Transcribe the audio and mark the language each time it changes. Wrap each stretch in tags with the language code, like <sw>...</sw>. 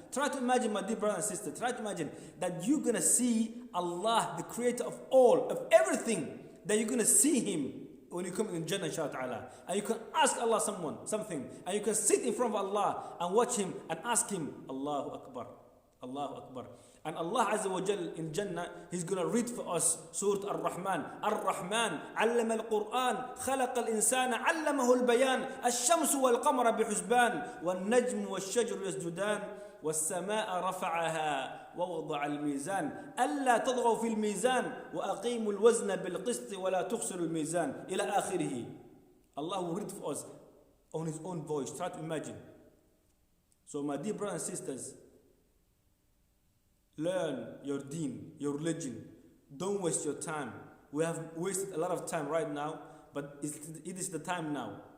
<en>Try to imagine, my dear brother and sister, try to imagine that you're going to see Allah, the creator of all, of everything, that you're going to see Him when you come in Jannah, inshallah ta'ala. And you can ask Allah something. And you can sit in front of Allah and watch Him and ask Him, Allahu Akbar, Allahu Akbar. And Allah Azza wa Jal in Jannah, He's going to read for us Surah Ar-Rahman.</en> <ar>Ar-Rahman, علم القرآن, خلق الإنسان, علمه البيان, الشمس والقمر بحسبان, والنجم والشجر يسجدان, والسماء رفعها ووضع الميزان ألا تطغوا في الميزان وأقيموا الوزن بالقسط ولا تخسروا الميزان إلى آخره.</ar> <en>Allah will read for us on His own voice. Try to imagine. So my dear brothers and sisters, learn your deen, your religion. Don't waste your time. We have wasted a lot of time right now, but it is the time now.</en>